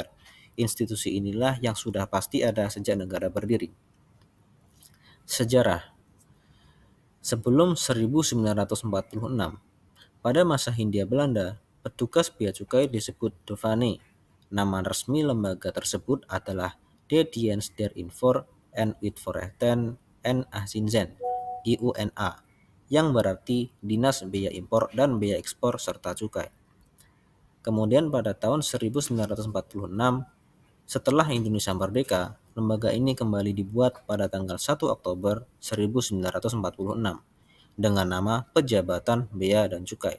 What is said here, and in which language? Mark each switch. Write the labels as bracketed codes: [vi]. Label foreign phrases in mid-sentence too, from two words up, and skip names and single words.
[id] Institusi inilah yang sudah pasti ada sejak negara berdiri. Sejarah. Sebelum 1946, pada masa Hindia Belanda, petugas bea cukai disebut douane. Nama resmi lembaga tersebut adalah [nl] De Dienst der Invoer en Uitvoerrechten en Accijnzen [id] (IUNA), yang berarti Dinas Bea Impor dan Bea Ekspor serta Cukai. Kemudian pada tahun 1946, setelah Indonesia merdeka, lembaga ini kembali dibuat pada tanggal 1 Oktober 1946 dengan nama Pejabatan Bea dan Cukai.